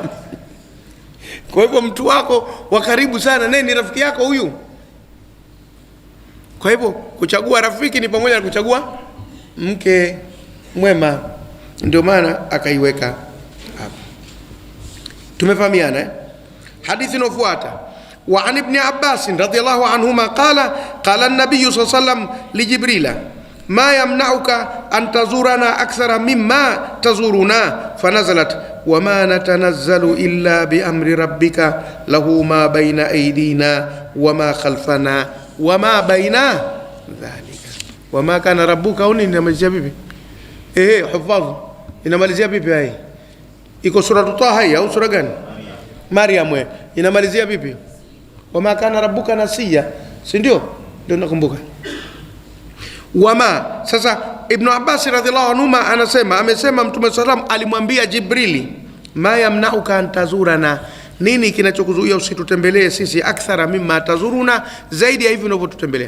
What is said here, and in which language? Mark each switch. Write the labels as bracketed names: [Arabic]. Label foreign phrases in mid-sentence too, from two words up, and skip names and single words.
[Swahili] Kwa hivyo mtu wako wa karibu sana naye ni rafiki yako huyu. Kwa hivyo kuchagua rafiki ni pamoja na kuchagua mke mwema. Ndio maana akaiweka hapa. Tumefahamiana Hadithi inayofuata, [Arabic] وعن ابن عباس رضي الله عنهما قال النبي صلى الله عليه وسلم لجبريل ما يمنعك أن تزورنا أكثر مما تزورنا فنزلت وما نتنزل إلا بأمر ربك له ما بين أيدينا وما خلفنا وما بين ذلك وما كان ربك. [Swahili] Inamalizia vipi? Hufadh, inamalizia vipi? Hai iko sura Taha au sura gani? Maryam inamalizia vipi? [Arabic] وما كان ربك نسيا, [Swahili] si ndio? Ndio nakumbuka. Wama, sasa Ibn Abbas [Arabic] رضي الله عنه [Swahili] amesema Mtume sallam alimwambia Jibrili, [Arabic] ما يمنعك أن تزورنا, [Swahili] nini kinachokuzuia usitutembelee sisi, [Arabic] أكثر مما تزورنا, [Swahili] zaidi ya hivi unavyotutembelea.